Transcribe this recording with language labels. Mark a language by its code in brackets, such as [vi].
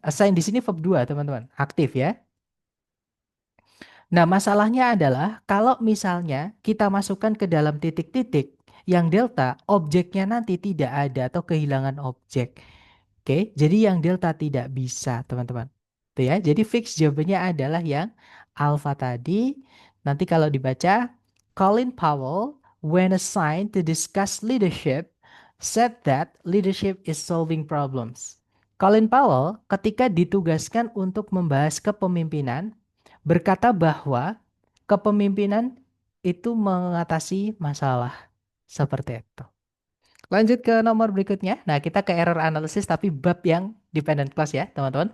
[id] Assign di sini verb 2, teman-teman. Aktif ya. Nah, masalahnya adalah kalau misalnya kita masukkan ke dalam titik-titik yang delta, objeknya nanti tidak ada atau kehilangan objek. Oke, jadi yang delta tidak bisa, teman-teman. Tuh ya, jadi fix jawabannya adalah yang alpha tadi. Nanti kalau dibaca, [en] Colin Powell, when assigned to discuss leadership, said that leadership is solving problems. [id] Colin Powell ketika ditugaskan untuk membahas kepemimpinan berkata bahwa kepemimpinan itu mengatasi masalah seperti itu. Lanjut ke nomor berikutnya. Nah, kita ke error analysis tapi bab yang dependent clause ya, teman-teman.